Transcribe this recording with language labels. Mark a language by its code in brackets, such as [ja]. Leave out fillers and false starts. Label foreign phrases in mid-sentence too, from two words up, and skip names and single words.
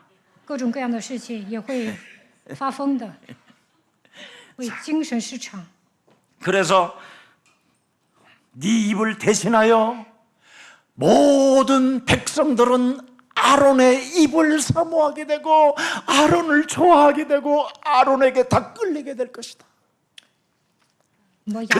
[zh] 各种各样的事情，也会发疯的，会精神失常。 [ko] 그래서 네 입을 대신하여 모든 백성들은 아론의 입을 사모하게 되고 아론을 좋아하게 되고 아론에게 다 끌리게 될 것이다. [zh] 我亚